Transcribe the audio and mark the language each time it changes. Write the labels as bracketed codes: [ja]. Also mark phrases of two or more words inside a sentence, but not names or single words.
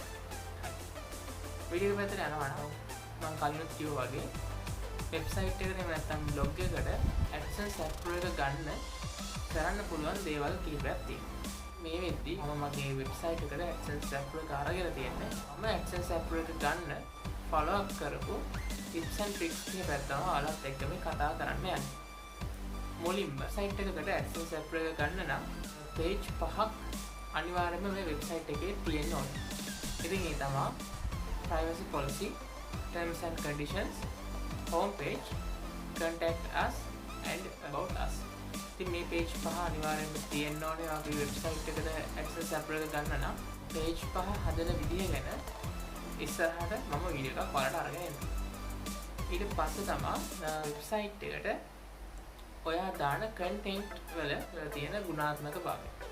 [si] වීඩියෝ එක පැත්තට යනවා නම් මම කලිනුත් කිව්වා වගේ වෙබ්සයිට් එකට එහෙම නැත්නම් බ්ලොග් එකට AdSense අප්ලෝඩ් එක ගන්න කරන්න පුළුවන් දේවල් කිහිපයක් තියෙනවා. මේ වෙද්දි මම මගේ වෙබ්සයිට් එකට AdSense අප්ලෝඩ් එක අරගෙන තියෙන්නේ. මම AdSense අප්ලෝඩ් එක ගන්න [en] follow up [si] කරපු [en] tips and tricks [si] කිහිපයක් තමයි ඔයාලත් එක්ක මේ කතා කරන්න යන්නේ. මුලින්ම සයිට් එකකට AdSense අප්ලෝඩ් එක ගන්න නම් page 5ක් අනිවාර්යයෙන්ම මේ වෙබ්සයිට් එකේ තියෙන්න ඕනේ. ඉතින් ඒ තමයි [en] privacy policy, terms and conditions, home page, contact us and about us. [si] ඉතින් මේ page 5 අනිවාර්යයෙන්ම තියෙන්න ඕනේ. අපේ වෙබ්සයිට් එකට AdSense අප්ලෝඩ් කරන්න නම් page 5 හදන විදිහ ගැන ඉස්සරහට මම වීඩියෝ එකක් ඔයාලට අරගෙන එන්නම්. ඊට පස්සේ තමයි වෙබ්සයිට් එකට ඔයා දාන content වල තියෙන ගුණාත්මක භාවය.